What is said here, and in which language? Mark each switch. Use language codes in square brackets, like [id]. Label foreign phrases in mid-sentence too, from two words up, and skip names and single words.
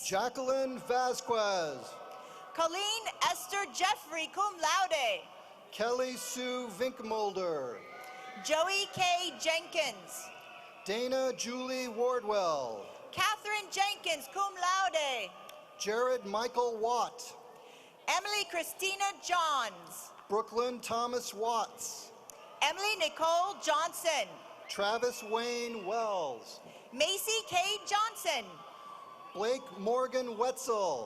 [en] Jacqueline Vasquez. Colleen Esther Jeffrey [la] cum laude. [en] Kelly Sue Vinkmolder. Joey K. Jenkins. Dana Julie Wardwell. Catherine Jenkins [la] cum laude. [en] Jared Michael Watt. Emily Christina Johns. Brooklyn Thomas Watts. Emily Nicole Johnson. Travis Wayne Wells. Macy K. Johnson. Blake Morgan Wetzel.